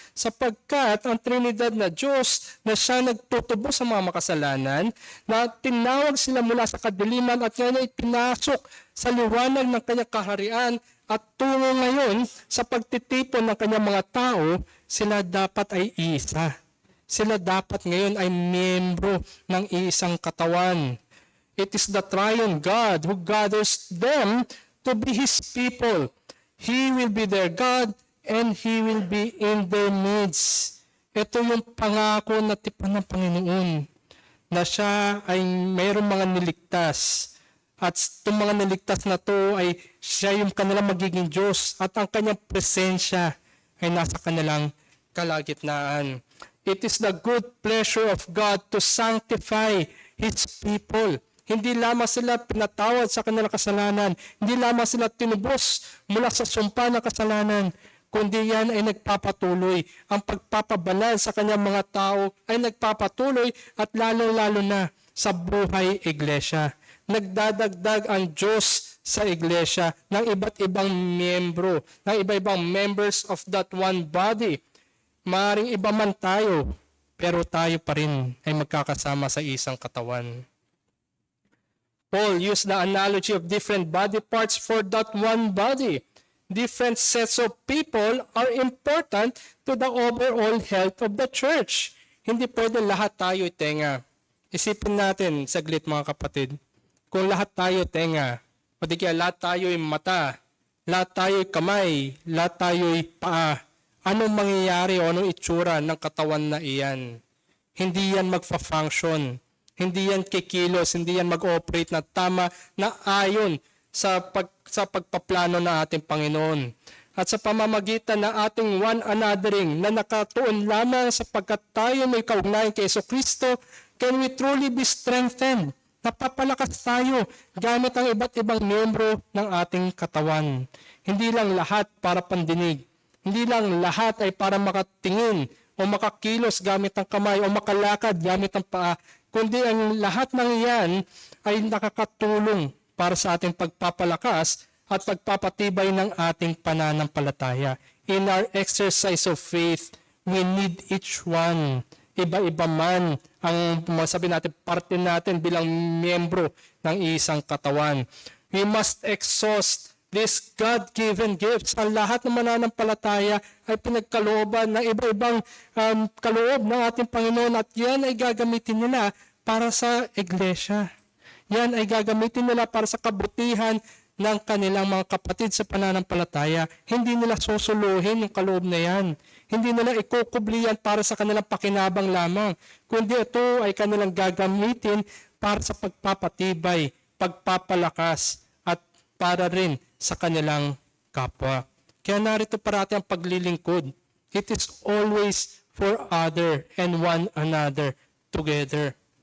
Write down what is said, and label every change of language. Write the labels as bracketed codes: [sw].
[tl] Sapagkat ang Trinidad na Diyos na siya nagtutubos sa mga makasalanan, na tinawag sila mula sa kadiliman at ngayon ay pinasok sa liwanag ng kanyang kaharian at tungo ngayon sa pagtitipon ng kanyang mga tao, sila dapat ay isa. Sila dapat ngayon ay miyembro ng isang katawan. [en] It is the triune God who gathers them to be His people. He will be their God and He will be in their midst. [tl] Ito yung pangako na tipan ng Panginoon, na siya ay mayroong mga niligtas. At itong mga niligtas na to ay siya yung kanilang magiging Diyos at ang kanyang presensya ay nasa kanilang kalagitnaan. [en] It is the good pleasure of God to sanctify His people. [tl] Hindi lamang sila pinatawad sa kanilang kasalanan, hindi lamang sila tinubos mula sa sumpa ng kasalanan, kundi yan ay nagpapatuloy. Ang pagpapabanal sa kanyang mga tao ay nagpapatuloy at lalo-lalo na sa buhay iglesia. Nagdadagdag ang Diyos sa iglesia ng iba't ibang miyembro, ng iba-ibang [en] members of that one body. [tl] Maaring iba man tayo, pero tayo pa rin ay magkakasama sa isang katawan. [en] Paul used the analogy of different body parts for that one body. Different sets of people are important to the overall health of the church. [tl] Hindi pwede lahat tayo tenga. Isipin natin saglit mga kapatid. Kung lahat tayo tenga, o di kaya lahat tayo ay mata, lahat tayo ay kamay, lahat tayo ay paa, anong mangyayari o anong itsura ng katawan na iyan? Hindi yan magfa-function. Hindi yan kikilos, hindi yan mag-operate na tama na ayon sa pagpaplano na ating Panginoon. At sa pamamagitan na ating one anothering na nakatuon lamang sapagkat tayo may kaugnayan kay Jesucristo, [en] can we truly be strengthened? [tl] Napapalakas tayo gamit ang iba't ibang miyembro ng ating katawan. Hindi lang lahat para pandinig. Hindi lang lahat ay para makatingin o makakilos gamit ang kamay o makalakad gamit ang paa. Kundi ang lahat ng iyan ay nakakatulong para sa ating pagpapalakas at pagpapatibay ng ating pananampalataya. [en] In our exercise of faith, we need each one. [tl] Iba-iba man ang masabi natin, parte natin bilang miyembro ng isang katawan. [en] We must exhaust these God-given gifts. [tl] Ang lahat ng mananampalataya ay pinagkalooban ng iba-ibang kaloob ng ating Panginoon at yan ay gagamitin nila para sa iglesia. Yan ay gagamitin nila para sa kabutihan ng kanilang mga kapatid sa pananampalataya. Hindi nila susuluhin yung kaloob na yan. Hindi nila ikukubli yan para sa kanilang pakinabang lamang. Kundi ito ay kanilang gagamitin para sa pagpapatibay, pagpapalakas, at para rin sa kanilang kapwa. Kaya narito parati ang paglilingkod. [en] It is always for other and one another together.